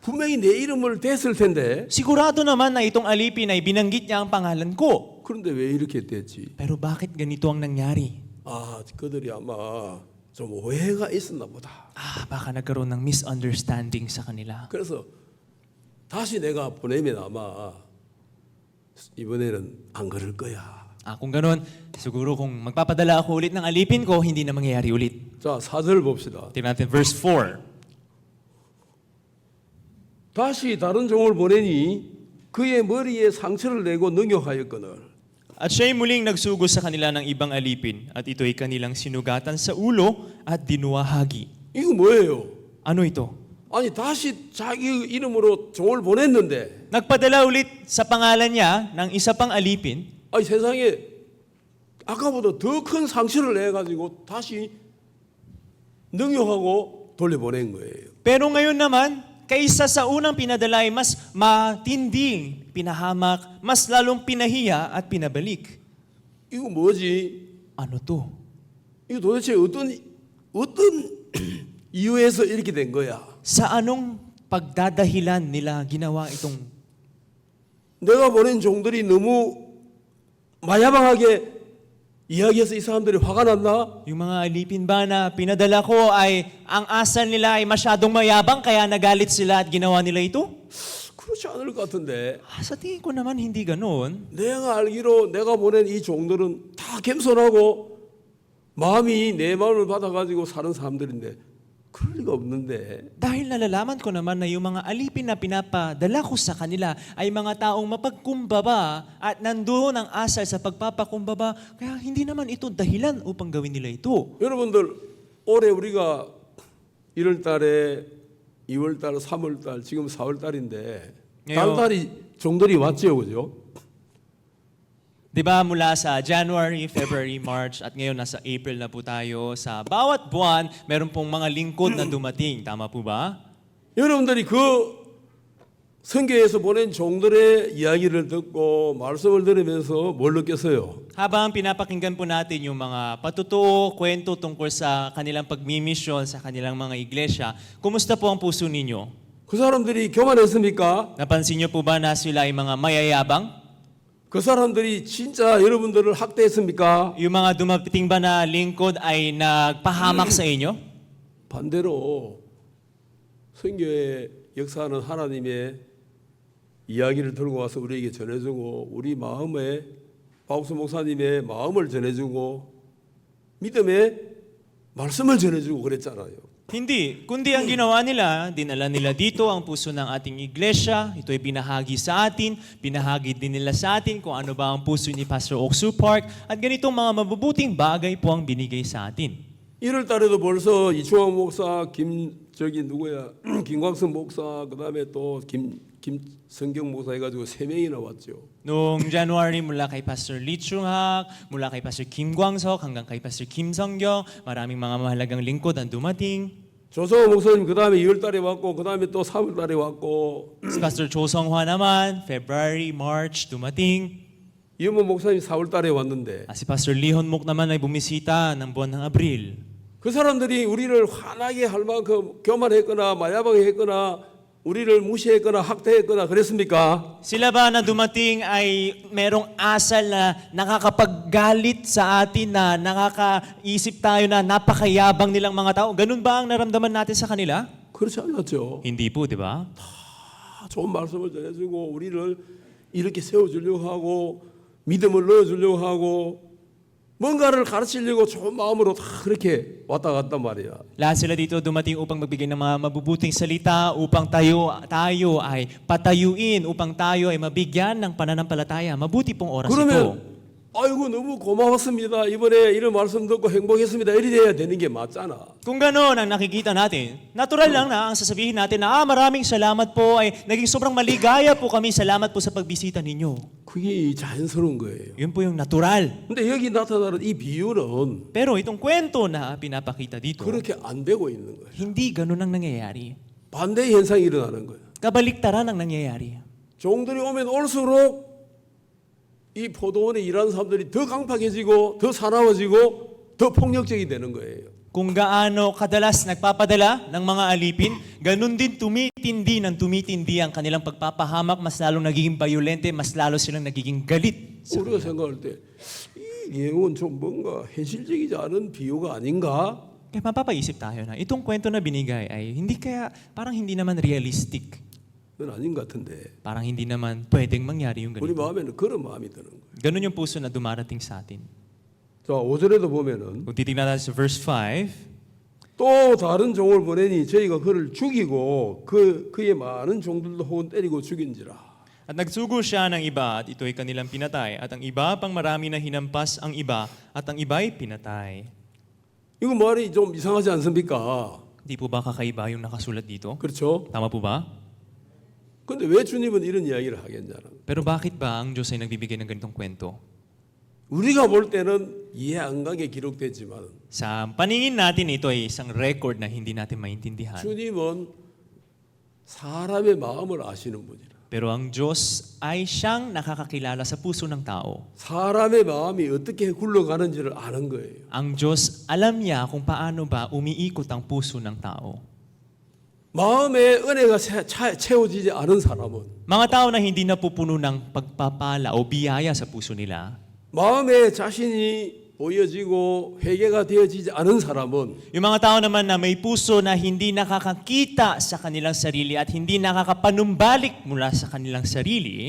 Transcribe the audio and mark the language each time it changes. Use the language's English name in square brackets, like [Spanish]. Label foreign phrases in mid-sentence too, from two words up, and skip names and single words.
[Korean] 분명히 내 이름을 댔을 텐데 [Filipino] Sigurado naman na itong alipin ay binanggit niya ang pangalan ko. [Korean] 그런데 왜 이렇게 됐지? [Filipino] Pero bakit ganito ang nangyari? [Korean] 아, 그들이 아마 좀 오해가 있었나 보다. [Filipino] Baka nagkaroon ng misunderstanding sa kanila. [Korean] 그래서 다시 내가 보내면 아마 이번에는 안 그럴 거야. [Filipino] Kung ganun, siguro kung magpapadala ako ulit ng alipin ko, hindi na mangyayari ulit. [Korean] 자, 4절 봅시다. [Filipino] Tingnan natin verse 4. [Korean] 다시 다른 종을 보내니 그의 머리에 상처를 내고 능욕하였거늘. [Filipino] At siya'y muling nagsugo sa kanila ng ibang alipin, at ito'y kanilang sinugatan sa ulo at dinuwahagi. [Korean] 이거 뭐예요? [Filipino] Ano ito? [Korean] 아니 다시 자기 이름으로 종을 보냈는데 [Filipino] Nagpadala ulit sa pangalan niya ng isa pang alipin. [Korean] 아니 세상에 아까보다 더 큰 상처를 내가지고 다시 능욕하고 돌려보낸 거예요. [Filipino] Pero ngayon naman, kaysa sa unang pinadala ay mas matinding pinahamak, mas lalong pinahiya at pinabalik. [Korean] 이거 뭐지? [Filipino] Ano to? [Korean] 이거 도대체 어떤 이유에서 이렇게 된 거야? [Filipino] Sa anong pagdadahilan nila ginawa itong [Korean] 내가 보낸 종들이 너무 마야방하게 이야기해서 이 사람들이 화가 났나? [Filipino] yung mga alipin ba na pinadala ko ay ang asal nila ay masyadong mayabang kaya nagalit sila at ginawa nila ito? [Korean] 그렇지 않을 것 같은데 [Filipino] Sa tingin ko naman hindi ganoon. [Korean] 내가 알기로 내가 보낸 이 종들은 다 겸손하고 마음이 내 마음을 받아가지고 사는 사람들인데 그럴 리가 없는데 [Filipino] Dahil nalalaman ko naman na yung mga alipin na pinapadala ko sa kanila ay mga taong mapagkumbaba at nandoon ang asal sa pagpapakumbaba. Kaya hindi naman ito dahilan upang gawin nila ito. [Korean] 여러분들 올해 우리가 1월 달에 2월 달, 3월 달, 지금 4월 달인데 달달이 종들이 왔죠, 그죠? [Filipino] Diba mula sa January, February, March at ngayon nasa April na po tayo. Sa bawat buwan, meron pong mga lingkod na dumating. Tama po ba? [Korean] 여러분들이 그 성경에서 보낸 종들의 이야기를 듣고 말씀을 들으면서 뭘 느꼈어요? [Filipino] Habang pinapakinggan po natin yung mga patutuo, kwento tungkol sa kanilang pagmimisyon sa kanilang mga iglesia, kumusta po ang puso ninyo? [Korean] 그 사람들이 교만했습니까? [Filipino] Napansin niyo po ba na sila ay mga mayayabang? [Korean] 그 사람들이 진짜 여러분들을 학대했습니까? [Filipino] Yung mga dumating ba na lingkod ay nagpahamak sa inyo? [Korean] 반대로 성경에 역사하는 하나님의 이야기를 들고 와서 우리에게 전해주고 우리 마음에 박옥수 목사님의 마음을 전해주고 믿음의 말씀을 전해주고 그랬잖아요. [Filipino] Hindi, kundi ang ginawa nila, dinala nila dito ang puso ng ating iglesia, ito'y binahagi sa atin, binahagi din nila sa atin kung ano ba ang puso ni Pastor Oksu Park, at ganitong mga mabubuting bagay po ang binigay sa atin. [Korean] 1월 달에도 벌써 이충환 목사, 김광석 목사, 그다음에 또 김성경 목사 해가지고 3명이나 왔죠. [Filipino] Noong January, mula kay Pastor Lee Chung-hak, mula kay Pastor Kim Kwang-sok, hanggang kay Pastor Kim Song-gyong, maraming mga mahalagang lingkod ang dumating. [Korean] 조성호 목사님 그다음에 2월 달에 왔고 그다음에 또 3월 달에 왔고 [Filipino] Si Pastor Cho Song-hwa naman, February, March, dumating. [Korean] 이은모 목사님 4월 달에 왔는데 [Filipino] Si Pastor Lee Hon-mok naman ay bumisita ng buwan ng Abril. [Korean] 그 사람들이 우리를 화나게 할 만큼 교만했거나 마야방했거나 우리를 무시했거나 학대했거나 그랬습니까? [Filipino] Sila ba na dumating ay merong asal na nakakapaggalit sa atin, na nakakaisip tayo na napakayabang nilang mga tao? Ganun ba ang naramdaman natin sa kanila? [Korean] 그렇지 않았죠. [Filipino] Hindi po, di ba? [Korean] 좋은 말씀을 전해주고 우리를 이렇게 세워주려고 하고 믿음을 넣어주려고 하고 뭔가를 가르치려고 좋은 마음으로 다 그렇게 왔다 갔단 말이야. [Filipino] Lahat sila dito dumating upang magbigay ng mga mabubuting salita, upang tayo ay patayuin, upang tayo ay mabigyan ng pananampalataya. Mabuti pong oras ito. [Korean] 그러면 아이고 너무 고마웠습니다. 이번에 이런 말씀 듣고 행복했습니다. 이래 돼야 되는 게 맞잖아. [Filipino] Kung gano'n ang nakikita natin, natural lang na ang sasabihin natin na maraming salamat po, ay naging sobrang maligaya po kami, salamat po sa pagbisita ninyo. [Korean] 그게 자연스러운 거예요. [Filipino] Yun po yung natural. [Korean] 근데 여기 나타나는 이 비유는 [Filipino] Pero itong kwento na pinapakita dito, [Korean] 그렇게 안 되고 있는 거예요. [Filipino] hindi gano'n ang nangyayari. [Korean] 반대 현상이 일어나는 거예요. [Filipino] Kabaliktaran ang nangyayari. [Korean] 종들이 오면 올수록 이 포도원에 일하는 사람들이 더 강팍해지고 더 사나워지고 더 폭력적이 되는 거예요. [Filipino] Kung gaano kadalas nagpapadala ng mga alipin, ganun din tumitindi ang kanilang pagpapahamak, mas lalong nagiging bayolente, mas lalo silang nagiging galit. [Korean] 우리가 생각할 때 이 내용은 좀 뭔가 현실적이지 않은 비유가 아닌가? [Filipino] Kaya mapapaisip tayo na itong kwento na binigay ay hindi kaya, parang hindi naman realistic. [Korean] 그건 아닌 것 같은데 [Filipino] Parang hindi naman pwedeng mangyari yung [Korean] 우리 [Filipino] ganito. [Korean] 마음에는 그런 마음이 드는 거예요. [Filipino] Ganun yung puso na dumarating sa atin. [Korean] 자, 5절에도 보면은 [Filipino] Kung titignan natin sa verse 5, [Korean] 또 다른 종을 보내니 저희가 그를 죽이고 그의 많은 종들도 혹은 때리고 죽인지라. [Filipino] at nagsugo siya ng iba at ito'y kanilang pinatay. At ang iba pang marami na hinampas ang iba at ang iba'y pinatay. [Korean] 이거 말이 좀 이상하지 않습니까? [Filipino] Di po ba kakaiba yung nakasulat dito? [Korean] 그렇죠? [Filipino] Tama po ba? [Korean] 근데 왜 주님은 이런 이야기를 하겠냐는. [Filipino] Pero bakit ba ang Diyos ay nagbibigay ng ganitong kwento? [Korean] 우리가 볼 때는 이해 안 가게 기록됐지만 [Filipino] Sa paningin natin, ito ay isang record na hindi natin maintindihan. [Korean] 주님은 사람의 마음을 아시는 분이라. [Filipino] Pero ang Diyos ay siyang nakakakilala sa puso ng tao. [Korean] 사람의 마음이 어떻게 굴러가는지를 아는 거예요. [Filipino] Ang Diyos, alam niya kung paano ba umiikot ang puso ng tao. [Korean] 마음에 은혜가 채워지지 않은 사람은 [Filipino] Mga tao na hindi napupuno ng pagpapala o biyaya sa puso nila, [Korean] 마음에 자신이 보여지고 회개가 되어지지 않은 사람은 [Filipino] yung mga tao naman na may puso na hindi nakakakita sa kanilang sarili at hindi nakakapanumbalik mula sa kanilang sarili,